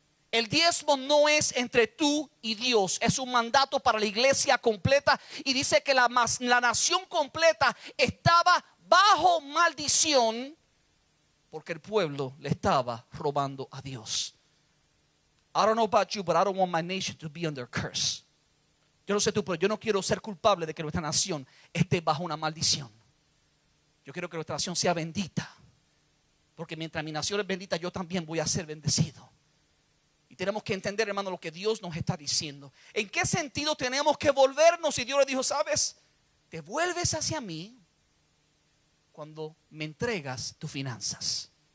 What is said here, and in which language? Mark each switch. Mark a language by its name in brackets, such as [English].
[Spanish] El diezmo no es entre tú y Dios, es un mandato para la iglesia completa. Y dice que la nación completa estaba bajo maldición porque el pueblo le estaba robando a Dios. [English] I don't know about you, but I don't want my nation to be under curse. [Spanish] Yo no sé tú, pero yo no quiero ser culpable de que nuestra nación esté bajo una maldición. Yo quiero que nuestra nación sea bendita, porque mientras mi nación es bendita, yo también voy a ser bendecido. Y tenemos que entender, hermano, lo que Dios nos está diciendo. ¿En qué sentido tenemos que volvernos? Y Dios le dijo: sabes, te vuelves hacia mí cuando me entregas tus finanzas.